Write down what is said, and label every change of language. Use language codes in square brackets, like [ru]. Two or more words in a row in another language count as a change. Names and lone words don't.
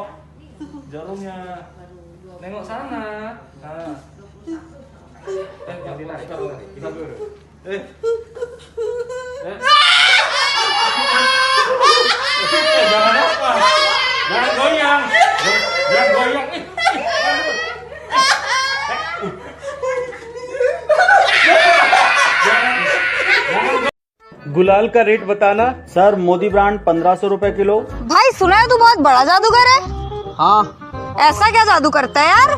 [id] Jarumnya. Nengok sana. Nah. Jangan ditarik kalau kita dulu. Jangan apa? Jangan goyang. Jangan goyang. [hi] गुलाल का रेट बताना। सर मोदी ब्रांड 1500 रुपए किलो। भाई सुना है तू बहुत बड़ा जादूगर है। हाँ, ऐसा क्या जादू करता है यार?